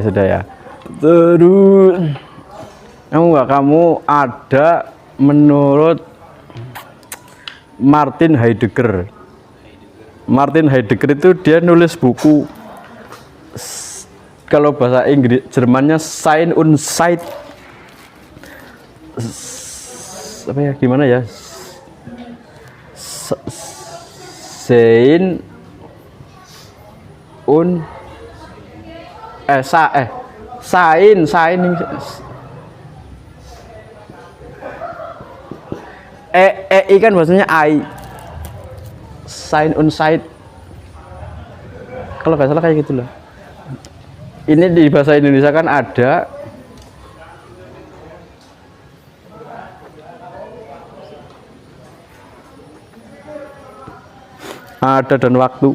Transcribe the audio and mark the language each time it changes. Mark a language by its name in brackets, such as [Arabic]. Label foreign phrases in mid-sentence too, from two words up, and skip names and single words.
[Indonesian] Terus kamu ada menurut Martin Heidegger. Martin Heidegger itu dia nulis buku, kalau bahasa Inggris Jermannya [German] Sein und Zeit. [Indonesian] Apa ya, gimana ya? [German] Sein und Sein [Indonesian] kan bahasanya I. [German] Sein und Zeit. [Indonesian] Kalau nggak salah kayak gitu loh. Ini di bahasa Indonesia kan ada. Ada dan waktu.